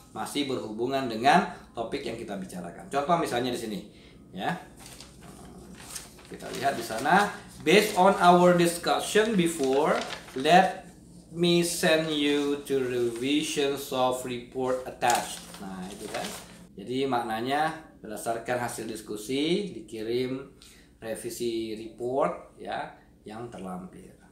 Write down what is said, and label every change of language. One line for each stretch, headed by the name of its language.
Indonesian: Masih berhubungan dengan topik yang kita bicarakan. Contoh misalnya di sini, ya. Kita lihat di sana.
English: Based on our discussion before, let me send you to revisions of report attached.
Indonesian: Nah, itu kan. Jadi maknanya berdasarkan hasil diskusi dikirim revisi report ya yang terlampir.